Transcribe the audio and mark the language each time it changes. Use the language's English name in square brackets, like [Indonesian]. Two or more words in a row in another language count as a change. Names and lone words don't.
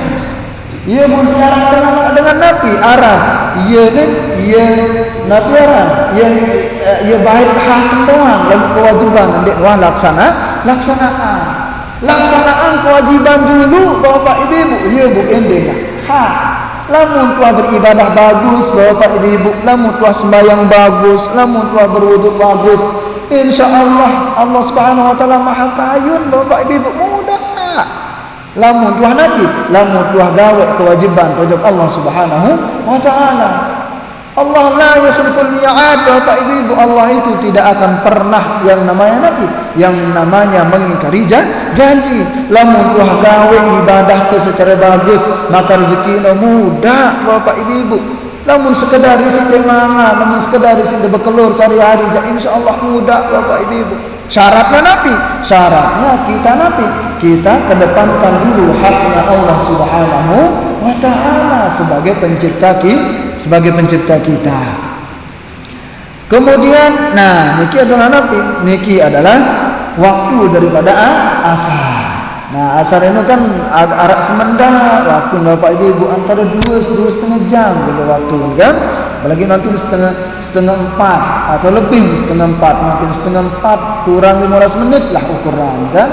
[Sasak] Ia pun siaran dengan Nabi Arab. Ia Nabi Arab. Ia baik hak doang lagu kewajiban ndek laksanaan kewajiban dulu bapak ibu. Ia bukan dengan hak. Lamun tuah beribadah bagus bapak ibu, lamun tuah sembahyang bagus, lamun tuah berwuduk bagus, insyaallah [Arabic] Allah Subhanahu wa taala [Sasak] maha kayun bapak ibu mudah. Lamun tuah nabi, lamun tuah gawe kewajiban wajib [Arabic] Allah Subhanahu wa taala. Allah la yukhliful mi'ad [Indonesian] bapak ibu. Allah itu tidak akan pernah yang namanya nabi, yang namanya mengingkari janji. [Sasak] Lamun tuah gawe ibadah ke secara bagus, maka rezeki mudah bapak ibu. Lamun sekedar isi mangan, lamun sekedar isi bekelur sehari-hari, insyaallah mudah bapak ibu. [Indonesian] Syaratnya nabi, syaratnya kita nabi, kita kedepankan dulu haknya [Arabic] Allah Subhanahu wa taala [Indonesian] sebagai pencipta kita. Kemudian niki adalah nabi, niki adalah waktu daripada asar. Nah, asar ini kan [Sasak] arak semendak [Indonesian] waktu bapak ibu antara 2-2,5 jam gitu waktu kan. Apalagi nanti setengah 4 atau lebih setengah 4, mungkin setengah 4 kurang 15 menit lah ukuran kan.